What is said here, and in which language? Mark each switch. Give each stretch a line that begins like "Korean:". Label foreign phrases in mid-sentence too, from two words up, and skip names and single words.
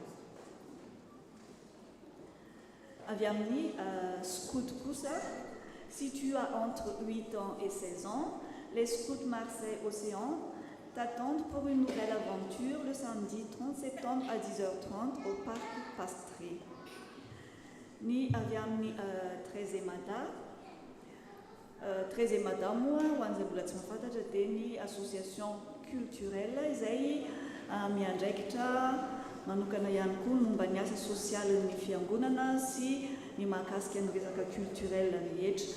Malagasy: Aviamni Scout Coussa.
French: Si tu as entre 8 ans et 16 ans, les Scouts Marseille-Océan t'attendent pour une nouvelle aventure le samedi 30 septembre à 10h30 au parc Pastré.
Malagasy: Ni aviamni 13 moa ho an'izay mbola tsy mahafantatra dia ny
French: association culturelle
Malagasy: izay miandraikitra manokana ihany koa momba ny asa sosialin'ny fiangonana sy ny mahakasika ny resaka culturel rehetra.